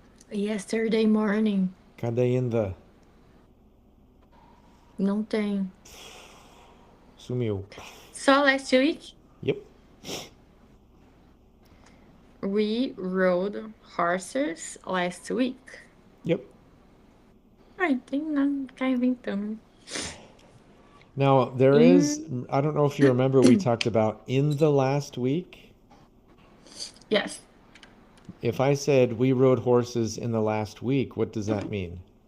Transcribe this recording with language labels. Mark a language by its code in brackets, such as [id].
[en] yesterday morning. [pt] Cadê ainda? Não tem. Sumiu. [en] So last week, Yep. we rode horses last week. Yep. [pt] Ai, tem nada, tá inventando. [en] Now, there is, In I don't know if you remember, we talked about in the last week. yes, If I said we rode horses in the last week, what does that mean?